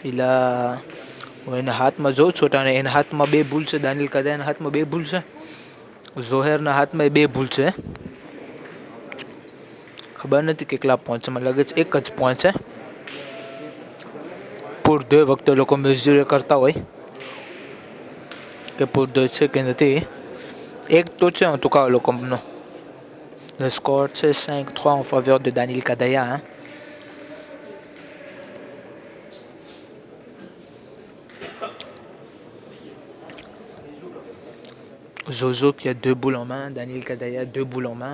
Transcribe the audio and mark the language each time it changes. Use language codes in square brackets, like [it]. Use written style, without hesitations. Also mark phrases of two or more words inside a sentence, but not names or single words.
[fr] Il a une [gu] હાથમાં જો છોટા ને એના હાથમાં બે ભૂલ છે. દાનિયેલ કદાયાના હાથમાં બે ભૂલ છે. ઝોહેરના હાથમાં બે ભૂલ છે. ખબર નથી કેટલા પોઈન્ટ છે. મને લાગે છે એક જ પોઈન્ટ છે. [fr] pour deux [gu] વખતે લોકો મેઝર કરતા હોય કે [fr] pour deux [gu] છે કે નથી. એક તો છે [fr] en tout cas [gu] લોકોનો. [fr] Le score c'est 5-3 en faveur de Daniel Kadaya, hein. Zozo qui a deux boules en main, Daniel Kadaya deux boules en main.